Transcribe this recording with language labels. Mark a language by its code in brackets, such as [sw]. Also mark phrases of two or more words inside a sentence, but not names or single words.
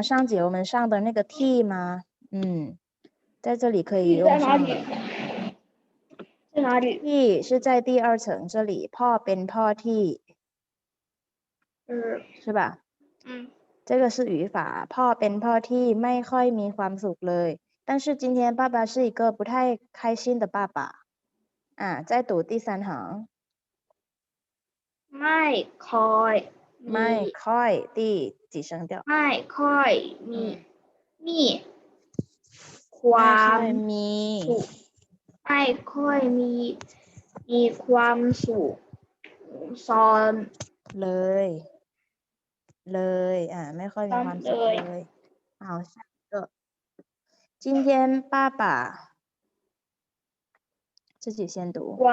[zh] 上节我们上的那个ที่吗？在这里可以用上的ที่是在第二层这里 [th] พ่อเป็นพ่อที่ [zh] 是吧这个是语法 [th] พ่อเป็นพ่อที่ไม่ค่อยมีความสุขเลย [zh] 但是今天爸爸是一个不太开心的爸爸再读第三行 [th] ไม่ค่อย [zh] 第几声调 [th] เลยไม่ค่อยมีความสุขเลย [zh] 好下一个今天爸爸自己先读